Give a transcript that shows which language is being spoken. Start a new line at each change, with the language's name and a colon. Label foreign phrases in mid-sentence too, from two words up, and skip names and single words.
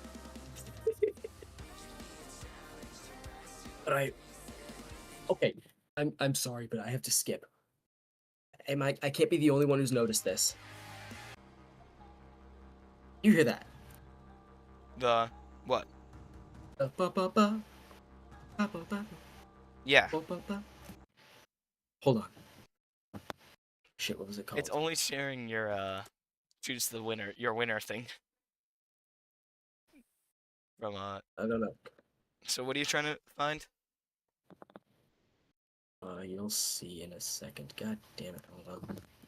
English: But okay. I'm sorry, but I have to skip. I can't be the only one who's noticed this. You hear that? The what? Ba-ba-ba. Ba-ba-ba. Yeah, Ba-ba-ba. Hold on. Shit, what was it called? it's only sharing your choose the winner, your winner thing. From I don't know. So what are you trying to find? You'll see in a second. God damn it. Hold on.